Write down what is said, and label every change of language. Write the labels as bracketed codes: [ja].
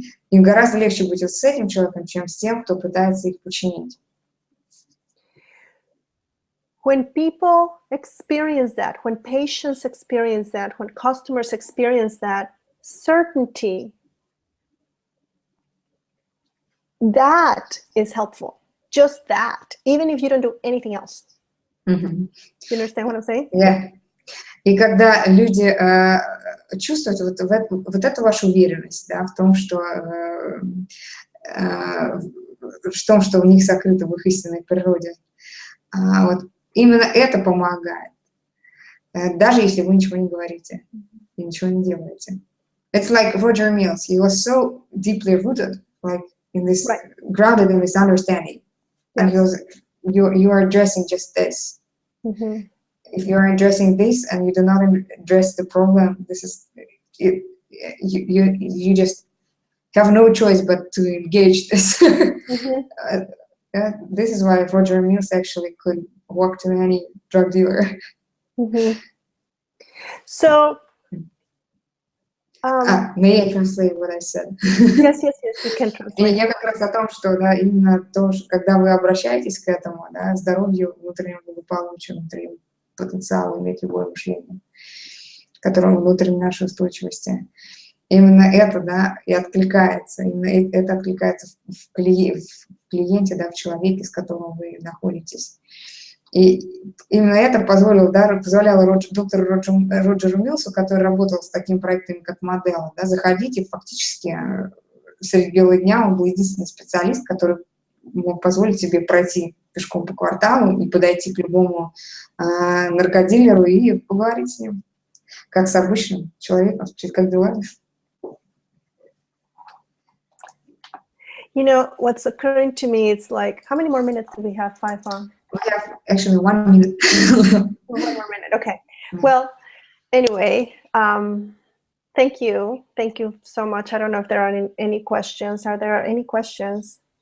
[ru] Им гораздо легче быть вот с этим человеком, чем с тем, кто пытается их подчинить. [en] When people experience that, when patients experience that, when customers experience that, certainty, that is helpful. Just that, even if you don't do anything else. Mm-hmm. You understand what I'm saying? Yeah. [ru] И когда люди чувствуют вот эту вашу уверенность, да, в том, что в них сокрыто в их истинной природе, вот, именно это помогает, даже если вы ничего не говорите и ничего не делаете. [en] It's like Roger Mills. He was so deeply rooted, like in this, grounded in this understanding, and he was, you are addressing just this. Mm-hmm. If you are addressing this and you do not address the problem, this is you just have no choice but to engage this. Mm-hmm. This is why Roger Mills actually could walk to any drug dealer. Mm-hmm. So, may I translate what I said? Yes, you can translate. [ru] И я как раз о том, что да, именно то, что, когда вы обращаетесь к этому, да, здоровью, внутреннему благополучию, внутреннему потенциалу, иметь любое мышление, которое внутри нашей устойчивости. Именно это, да, и откликается, именно это откликается в клиенте, да, в человеке, с которым вы находитесь. И именно это позволяло доктору Роджеру Милсу, который работал с таким проектом, как «Модела», да, заходить, и фактически среди бела дня он был единственный специалист, который мог позволить себе пройти пешком по кварталу и подойти к любому наркодилеру и поговорить с ним, как с обычным человеком, спросить, как дела. [en] You know, what's occurring to me, it's like, how many more minutes do we have? 5 on? We have actually 1 minute. 1 more minute, okay. Well, anyway, Thank you. Thank you so much. I don't know if there are any questions. Are there any questions?